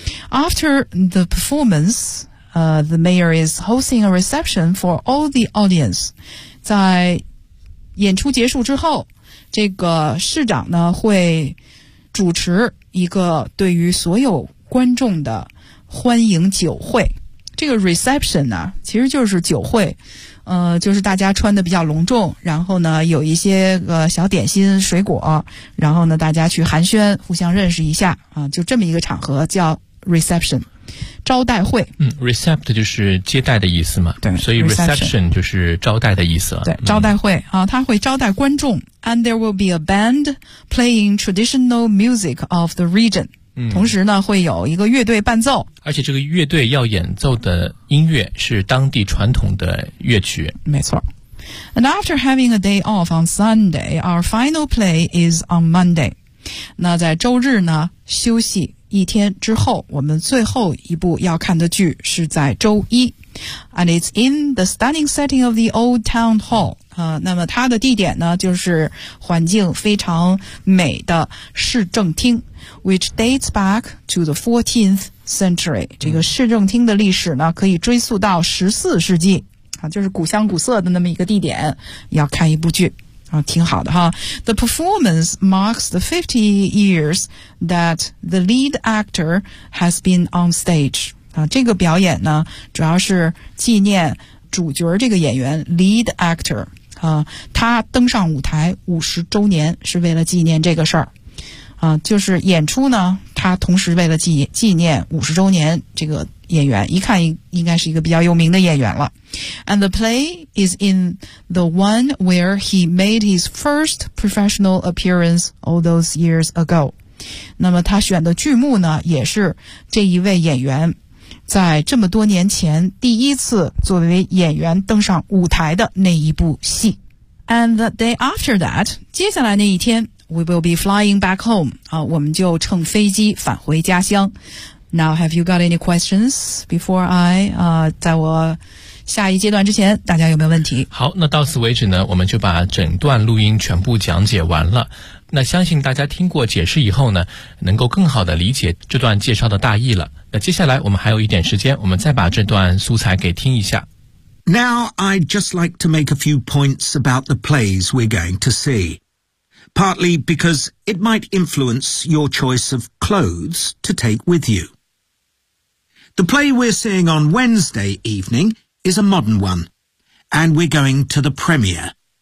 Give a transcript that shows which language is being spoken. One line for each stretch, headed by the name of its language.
English: After the performance, the mayor is hosting a reception for all the audience.
Chinese: 在演出结束之后，这个市长呢会主持一个对于所有观众的欢迎酒会。这个 reception 呢，其实就是酒会，就是大家穿的比较隆重，然后呢有一些个小点心水果，然后呢大家去寒暄互相认识一下啊，就这么一个场合叫reception 招待会。 Recept 就是接待的意思嘛，对，所以 reception 就是招待的意思。对，招待会啊，他会招待观众。
English: And there will be a band playing traditional music of the region
Chinese: 同时呢会有一个乐队伴奏，而且这个乐队要演奏的音乐是当地传统的乐曲。没错。
English: And after having a day off on Sunday, our final play is on Monday.
Chinese: 那在周日呢休息一天之后，我们最后一部要看的剧是在周一。
English: And it's in the stunning setting of the old town hall
Chinese: 那么它的地点呢就是环境非常美的市政厅。
English: Which dates back to the 14th century
Chinese: 这个市政厅的历史呢可以追溯到14世纪啊，就是古香古色的那么一个地点要看一部剧啊，挺好的哈。
English: The performance marks the 50 years that the lead actor has been on stage.
Chinese: 啊，这个表演呢，主要是纪念主角这个演员 lead actor 啊，他登上舞台50周年，是为了纪念这个事儿。啊，就是演出呢，他同时为了纪念50周年这个演员，一看应该是一个比较有名的演员了。
English: And the play is in the one where he made his first professional appearance all those years ago.
Chinese: 那么他选的剧目呢也是这一位演员在这么多年前第一次作为演员登上舞台的那一部戏。
English: And the day after that
Chinese: 接下来那一天
English: We will be flying back home
Chinese: 啊，我们就乘飞机返回家乡。
English: Now, have you got any questions before I,
Chinese: 在我下一阶段之前，大家有没有问题？好，那到此为止呢，我们就把整段录音全部讲解完了。那相信大家听过解释以后呢，能够更好的理解这段介绍的大意了。那接下来我们还有一点时间，我们再把这段素材给听一下。
English: Now, I'd just like to make a few points about the plays we're going to see. Partly because it might influence your choice of clothes to take with you. The play we're seeing on Wednesday evening is a modern one, and we're going to the premiere.